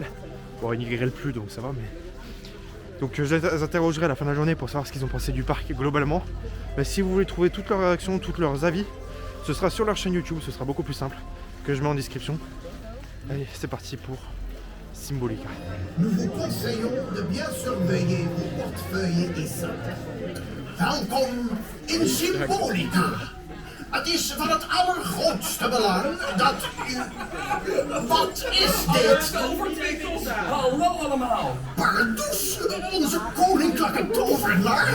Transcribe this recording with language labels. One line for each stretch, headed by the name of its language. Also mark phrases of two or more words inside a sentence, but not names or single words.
French: Bon, il n'y grêle plus, donc ça va, mais... Donc je les interrogerai à la fin de la journée pour savoir ce qu'ils ont pensé du parc globalement. Mais si vous voulez trouver toutes leurs réactions, tous leurs avis, ce sera sur leur chaîne YouTube, ce sera beaucoup plus simple, que je mets en description. Allez, c'est parti pour Symbolica. Nous vous conseillons de bien surveiller vos portefeuilles et zakken.
Dutch: Welkom in Symbolica. Het is van het allergrootste belang dat u... Wat is dit? Hallo allemaal! Pardoes, onze koninklijke tovenaar.